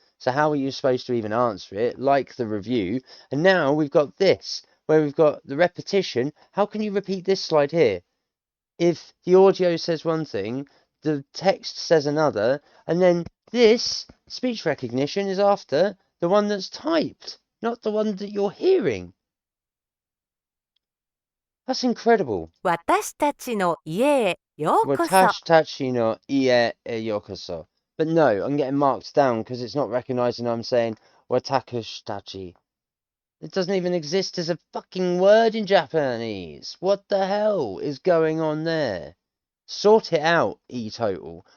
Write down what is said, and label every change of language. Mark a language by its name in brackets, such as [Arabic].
[English] So how are you supposed to even answer it? Like the review. And now we've got this, where we've got the repetition. How can you repeat this slide here? If the audio says one thing, the text says another, and then This speech recognition is after the one that's typed, not the one that you're hearing. That's incredible. [Japanese] 私たちの家へようこそ。 Watashi no ie e yokoso. [English] But no, I'm getting marked down because it's not recognizing I'm saying watakushitachi. It doesn't even exist as a fucking word in Japanese. What the hell is going on there? Sort it out, eTotal.